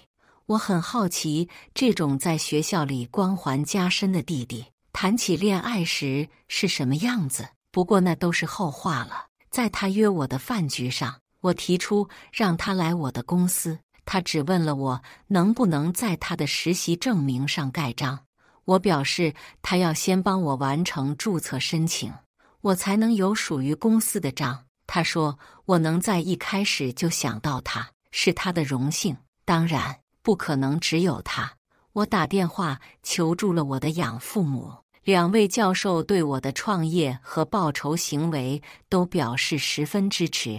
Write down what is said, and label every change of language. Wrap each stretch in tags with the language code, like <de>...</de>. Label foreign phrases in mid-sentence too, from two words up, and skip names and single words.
<zh>我很好奇，這種在學校裡光環加身的弟弟，談起戀愛時是什麼樣子。不過那都是後話了。在他約我的飯局上，我提出讓他來我的公司，他只問了我能不能在他的實習證明上蓋章。我表示他要先幫我完成註冊申請，我才能有屬於公司的章。他說我能在一開始就想到他，是他的榮幸，當然不可能只有他。我打電話求助了我的養父母，2位教授對我的創業和報仇行為都表示十分支持。</zh>